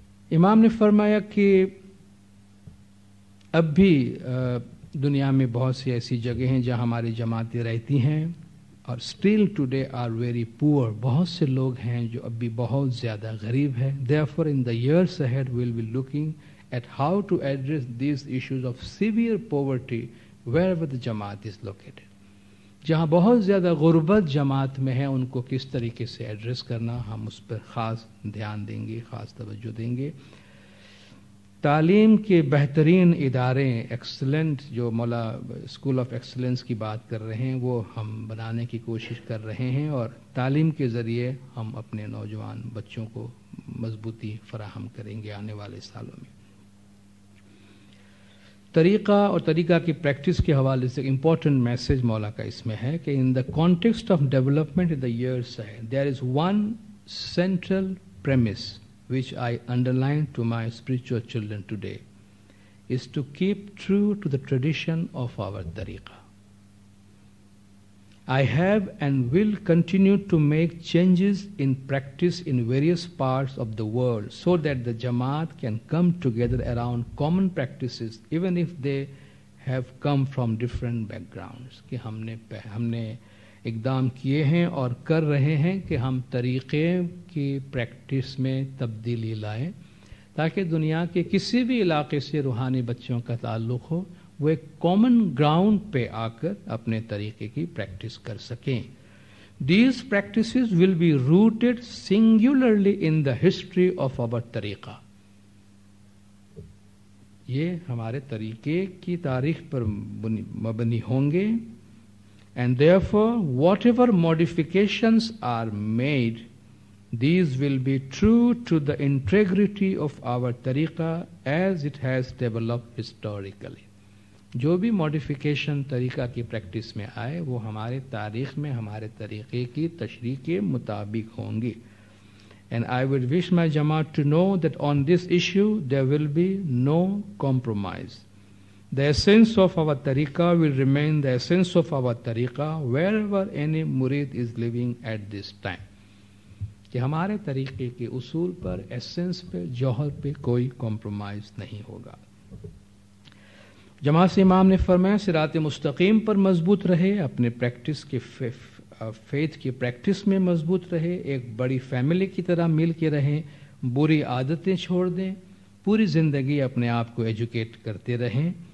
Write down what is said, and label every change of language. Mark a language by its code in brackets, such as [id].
[ur] امام نے فرمایا کہ اب بھی دنیا میں بہت سی ایسی جگہیں ہیں جہاں ہماری جماعتیں رہتی ہیں, اور [en] still today are very poor, [ur] بہت سے لوگ ہیں جو اب بھی بہت زیادہ غریب ہیں. [en] therefore in the years ahead we'll be looking at how to address these issues of severe poverty wherever the Jamaat is located. [ur] جہاں بہت زیادہ غربت جماعت میں ہے ان کو کس طریقے سے ایڈریس کرنا, ہم اس پر خاص دھیان دیں گے, خاص توجہ دیں گے. تعلیم کے بہترین ادارے, ایکسلنٹ, جو مولا اسکول آف ایکسلنس کی بات کر رہے ہیں, وہ ہم بنانے کی کوشش کر رہے ہیں, اور تعلیم کے ذریعے ہم اپنے نوجوان بچوں کو مضبوطی فراہم کریں گے آنے والے سالوں میں. طریقہ اور طریقہ کی پریکٹس کے حوالے سے امپورٹنٹ میسج مولا کا اس میں ہے کہ [en] In the context of development in the years there is one central premise which I underline to my spiritual children today is to keep true to the tradition of our tariqah. I have and will continue to make changes in practice in various parts of the world so that the Jamaat can come together around common practices even if they have come from different backgrounds. [ur] کہ ہم نے اقدام کیے ہیں اور کر رہے ہیں کہ ہم طریقے کی پریکٹس میں تبدیلی لائیں تاکہ دنیا کے کسی بھی علاقے سے روحانی بچوں کا تعلق ہو, وہ ایک کامن گراؤنڈ پہ آ کر اپنے طریقے کی پریکٹس کر سکیں. [en] These practices will be rooted singularly in the history of our طریقہ. [ur] یہ ہمارے طریقے کی تاریخ پر مبنی ہوں گے. [en] And therefore, whatever modifications are made These will be true to the integrity of our tariqa as it has developed historically. [ur] جو بھی modification طریقہ کی پریکٹس میں آئے وہ ہمارے تاریخ میں ہمارے طریقے کی تشریح کے مطابق ہوں گی. [en] And I would wish my Jamaat to know that on this issue there will be no compromise. The essence of our tariqa will remain the essence of our tariqa wherever any murid is living at this time. [ur] کہ ہمارے طریقے کے اصول پر، essence پہ، جوہر پہ کوئی compromise نہیں ہوگا. جماعت سے امام نے فرمایا صراط مستقیم پر مضبوط رہے، اپنے پریکٹس کے فیتھ کی پریکٹس میں مضبوط رہے، ایک بڑی فیملی کی طرح مل کے رہیں، بری عادتیں چھوڑ دیں، پوری زندگی اپنے آپ کو ایجوکیٹ کرتے رہیں.